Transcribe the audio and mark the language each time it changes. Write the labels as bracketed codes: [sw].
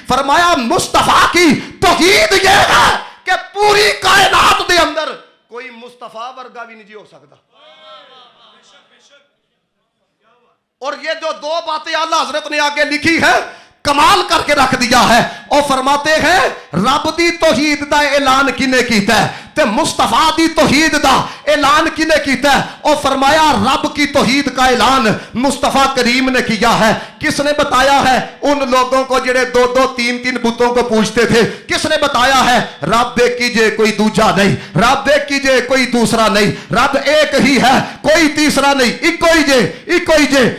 [ur] فرمایا مصطفیٰ کی توحید یہ ہے کہ پوری کائنات دے اندر کوئی مصطفیٰ ورگا بھی نہیں جی ہو سکتا. اور یہ جو دو باتیں اللہ حضرت نے آگے لکھی ہے کمال کر کے رکھ دیا ہے. [pa] اور فرماتے ہیں رب دی توحید دا اعلان کنے کیتا ہے تے مصطفیٰ دی توحید دا اعلان کنے کیتا ہے. [ur] اور فرمایا رب کی توحید کا اعلان مصطفیٰ کریم نے کیا ہے. کس نے بتایا ہے ان لوگوں کو جڑے دو دو تین تین بتوں کو پوچھتے تھے؟ کس نے بتایا ہے رب ایک کیجئے کوئی دوجا نہیں, رب ایک کیجئے کوئی دوسرا نہیں, رب ایک ہی ہے کوئی تیسرا نہیں, ایک ہی جے.